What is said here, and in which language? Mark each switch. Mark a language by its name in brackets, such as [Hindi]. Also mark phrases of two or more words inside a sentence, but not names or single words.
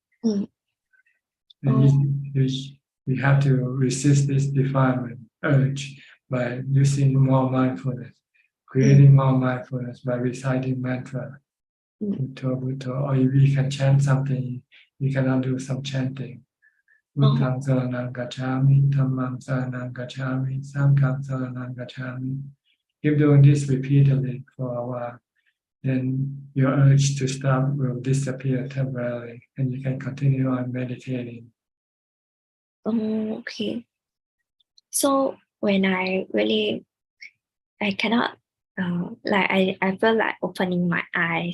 [English] You have to resist this defilement urge by using more mindfulness, creating more mindfulness by reciting mantra, [Pali] Bhutto, Bhutto, [English] or if you can chant something, you cannot do some chanting. [Pali] Buddhang saranang gacchami, dhammang saranang gacchami, sanghang saranang gacchami. [English] Keep doing this repeatedly for a while, then your urge to stop will disappear temporarily, and you can continue on meditating. Okay. So when I cannot I feel like opening my eyes.